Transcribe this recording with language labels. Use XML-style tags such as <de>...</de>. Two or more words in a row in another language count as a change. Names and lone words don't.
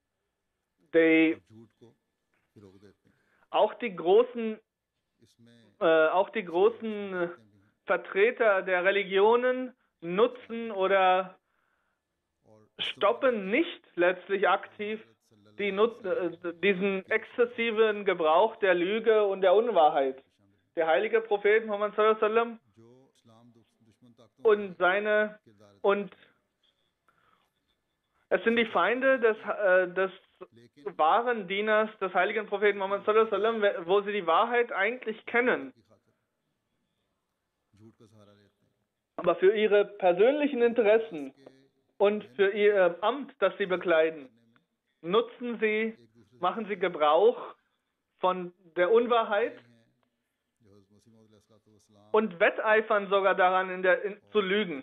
<de>Auch die großen Vertreter der Religionen nutzen oder stoppen nicht letztlich aktiv diesen exzessiven Gebrauch der Lüge und der Unwahrheit. Der heilige Prophet Muhammad</de> <ar>صلى الله عليه وسلم</ar> <de>und es sind die Feinde des wahren Dieners des heiligen Propheten Muhammad</de> <ar>صلى الله عليه وسلم,</ar> <de>wo sie die Wahrheit eigentlich kennen. Aber für ihre persönlichen Interessen und für ihr Amt, das sie bekleiden, machen sie Gebrauch von der Unwahrheit und wetteifern sogar daran, zu lügen.</de>